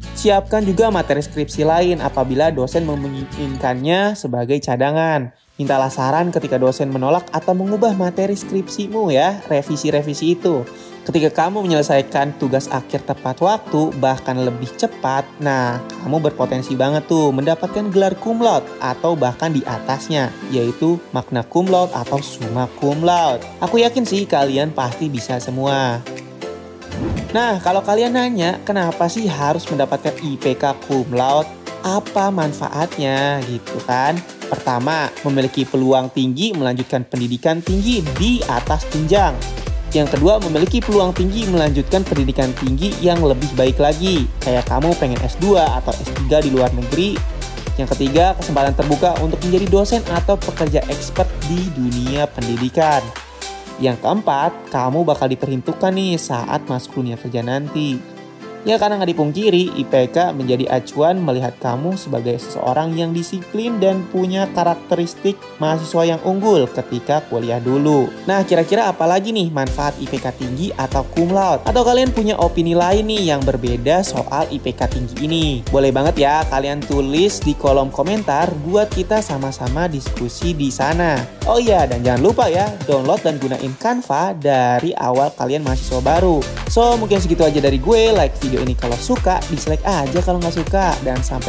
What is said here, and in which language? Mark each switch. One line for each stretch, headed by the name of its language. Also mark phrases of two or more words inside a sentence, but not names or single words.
Indonesian: Siapkan juga materi skripsi lain apabila dosen menginginkannya sebagai cadangan. Mintalah saran ketika dosen menolak atau mengubah materi skripsimu ya, revisi-revisi itu. Ketika kamu menyelesaikan tugas akhir tepat waktu, bahkan lebih cepat, nah kamu berpotensi banget tuh mendapatkan gelar
Latin: cum laude
Indonesian: atau bahkan di atasnya, yaitu
Latin: magna cum laude
Indonesian: atau
Latin: summa cum laude.
Indonesian: Aku yakin sih kalian pasti bisa semua. Nah, kalau kalian nanya, kenapa sih harus mendapatkan IPK
Latin: cum laude?
Indonesian: Apa manfaatnya gitu kan? Pertama, memiliki peluang tinggi melanjutkan pendidikan tinggi di atas jenjang. Yang kedua, memiliki peluang tinggi melanjutkan pendidikan tinggi yang lebih baik lagi. Kayak kamu pengen S2 atau S3 di luar negeri. Yang ketiga, kesempatan terbuka untuk menjadi dosen atau pekerja expert di dunia pendidikan. Yang keempat, kamu bakal diperhitungkan nih saat masuk dunia kerja nanti. Ya karena nggak dipungkiri, IPK menjadi acuan melihat kamu sebagai seseorang yang disiplin dan punya karakteristik mahasiswa yang unggul ketika kuliah dulu. Nah, kira-kira apa lagi nih manfaat IPK tinggi atau
Latin: cum laude?
Indonesian: Atau kalian punya opini lain nih yang berbeda soal IPK tinggi ini? Boleh banget ya kalian tulis di kolom komentar buat kita sama-sama diskusi di sana. Oh iya, dan jangan lupa ya download dan gunain Canva dari awal kalian mahasiswa baru. So, mungkin segitu aja dari gue. Like video ini kalau suka, dislike aja kalau nggak suka.